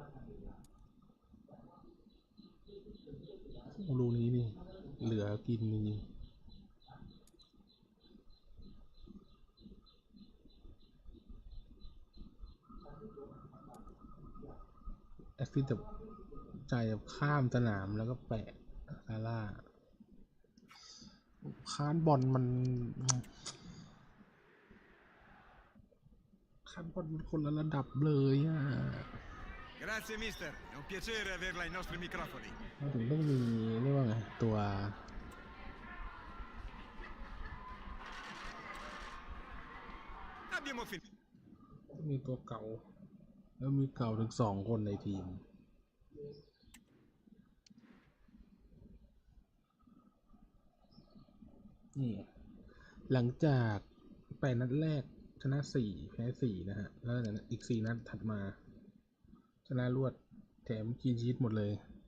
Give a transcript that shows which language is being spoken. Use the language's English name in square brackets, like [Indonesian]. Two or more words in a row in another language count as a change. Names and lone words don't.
[Thai] ลูกนี้นี่เหลือกินนี่แอคซิสแบบจ่ายแบบข้ามสนามแล้วก็แปะซาร่าค้านบอลมันคนละระดับเลยอ่ะ [Italian] Grazie mister, è un piacere averla ai nostri microfoni. [Thai] ถึงต้องมีเรียกว่าไงตัว [Italian] Abbiamo finito. [Thai] มีตัวเก่าแล้วมีเก่าถึง2 คนในทีมนี่หลังจาก8 นัดแรกชนะ4แพ้4นะฮะแล้วอีก4 นัดถัดมาชนะรวดแถมคลีนชีทหมดเลย